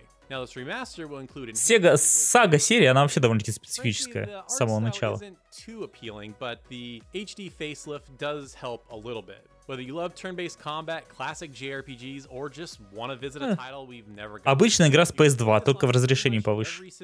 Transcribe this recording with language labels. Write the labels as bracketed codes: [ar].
[ru] Sega Saga серия, она вообще довольно-таки специфическая с самого начала. [en] HD facelift does help a little bit. Whether you love turn-based combat, classic JRPGs, or just want to visit a title we've never got. [ru] Обычная игра с PS2, только в разрешении повыше.